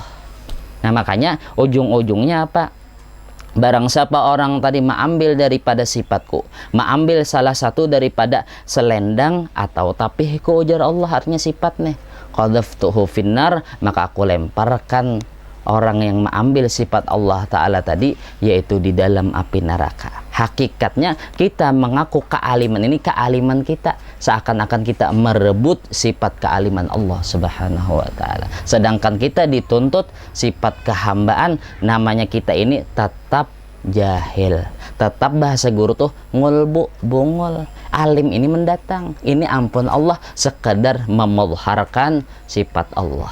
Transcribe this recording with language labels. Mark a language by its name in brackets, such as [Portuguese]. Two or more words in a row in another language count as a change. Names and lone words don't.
[Banjar] Nah makanya ujung-ujungnya apa? Barang siapa orang tadi mengambil daripada sifatku, mengambil salah satu daripada selendang atau tapihiku, ujar Allah, artinya sifatnya, [Arabic] qadhaftuhu finnar, [Banjar] maka aku lemparkan orang yang mengambil sifat Allah Ta'ala tadi, yaitu di dalam api neraka. [Indonesian] Hakikatnya kita mengaku kealiman ini kealiman kita, seakan-akan kita merebut sifat kealiman Allah [Arabic] Subhanahu wa Ta'ala. [Indonesian] Sedangkan kita dituntut sifat kehambaan, namanya kita ini tetap jahil. [Banjar] Tetap bahasa guru tuh ngulbu, bungul. [Indonesian] Alim ini mendatang. [Banjar] Ini ampun Allah sekedar memudharkan sifat Allah.